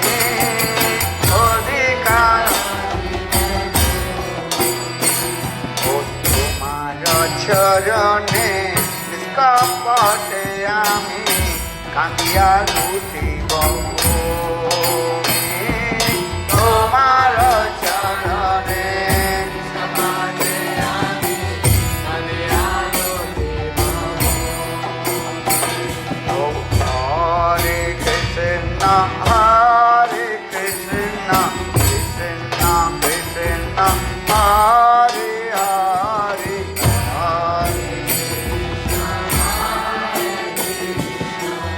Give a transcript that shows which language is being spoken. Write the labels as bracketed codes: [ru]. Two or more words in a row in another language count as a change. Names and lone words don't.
[bn] অধিকার ও তোমার চরণে নিষ্কপটে আমি কান্দিয়া লুটিব তোমার চরণে নিষ্কপটে আমি কান্দিয়া লুটিব [sa] हरे कृष्ण, हरे कृष्ण, कृष्ण कृष्ण, हरे हरे, हरे कृष्ण, हरे कृष्ण,